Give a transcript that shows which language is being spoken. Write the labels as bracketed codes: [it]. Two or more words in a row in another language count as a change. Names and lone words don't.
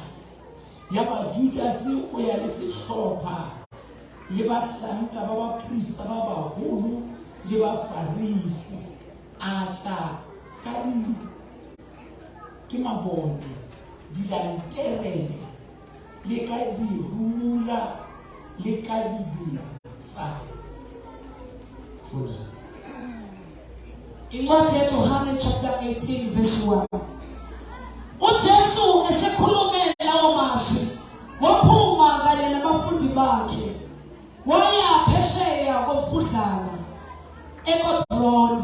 [st] Ya ba Judas o ya le sehlopha le bahlanka ba baprista ba baholo le ba Farisi a tla ka ke mabone dilanterele le ka dirumula le ka dibetsa. [zu] Incwadi yaJohane chapter 18 verse 1. uJesu esekhulume lawo mazwi waphuma kanye nabafundi bakhe waya phesheya komfudlana eKedroni.